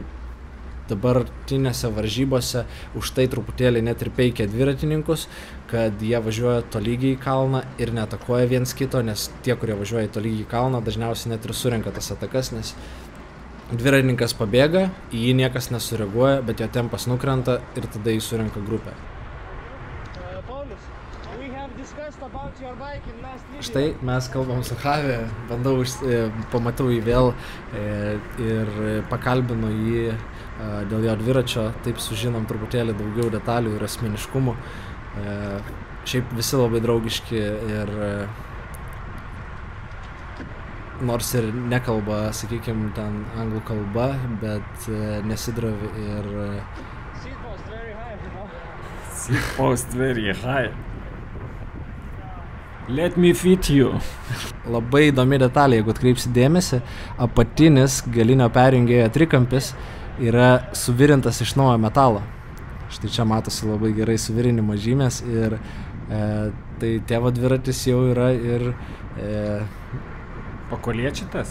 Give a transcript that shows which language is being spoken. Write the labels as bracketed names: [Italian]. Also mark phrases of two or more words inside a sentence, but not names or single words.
[Lithuanian] dabartinėse varžybose už tai truputėlį net ir peikia dviratininkus, kad jie važiuoja tolygiai į kalną ir neatakuoja viens kito, nes tie, kurie važiuoja tolygiai į kalną, dažniausiai net ir surenka tas atakas, nes dviratininkas pabėga, į jį niekas nesureaguoja, bet jo tempas nukrenta ir tada jį surenka grupę. [English] Paulus, we have discussed about [Lithuanian] Štai mes kalbam su Javi, pamatau jį vėl ir pakalbinu jį dėl jo dviračio, taip sužinom truputėlį daugiau detalių ir asmeniškumų. Šiaip visi labai draugiški ir nors ir nekalba, sakykime, ten anglų kalba, bet nesidravi ir... [English] Seat post very high. Let me fit you. [Lithuanian] Labai įdomi detalė, jeigu atkreipsi dėmesį, apatinis galinio perjungėjo trikampis yra suvirintas iš naujo metalo. Štai čia matosi labai gerai suvirinimo žymės ir tai tėvo dviratis jau yra ir... Pakoliečitas?